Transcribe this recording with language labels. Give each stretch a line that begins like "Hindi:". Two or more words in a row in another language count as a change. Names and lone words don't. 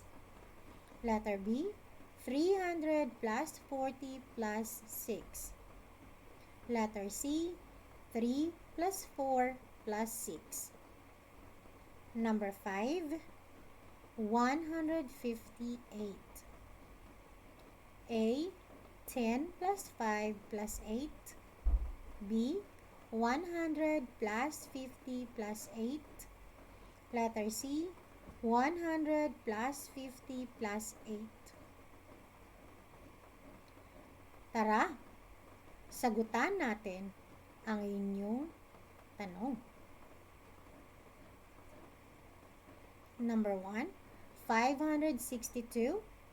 English: Letter B, 300 plus 40 plus 6. Letter C, 3 plus 4 plus 6. Number 5, 158. A, 10 plus 5 plus 8. B, 100 plus 50 plus 8. Letter C, 100 plus 50 plus 8.
Filipino: Tara, sagutan natin ang inyong tanong.
English: Number 1, 562.